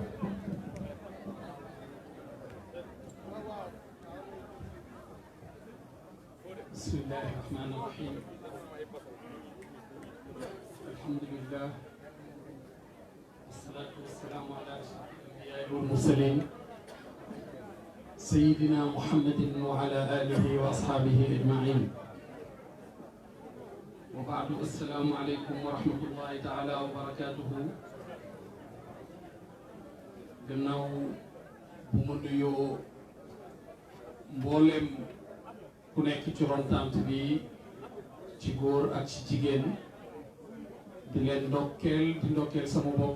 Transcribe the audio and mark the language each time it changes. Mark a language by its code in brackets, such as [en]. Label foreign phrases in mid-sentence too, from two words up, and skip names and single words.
[ar] بسم الله الرحمن الرحيم الحمد لله والصلاة والسلام على أشرف الأنبياء والمرسلين سيدنا محمد وعلى آله وأصحابه أجمعين وبعد السلام عليكم ورحمة الله تعالى وبركاته [wo] gannaaw bu mu nuyoo mboolem ku nekk ci ron tànt bi ci góor ak ci jigéen di leen ndokkeel sama bopp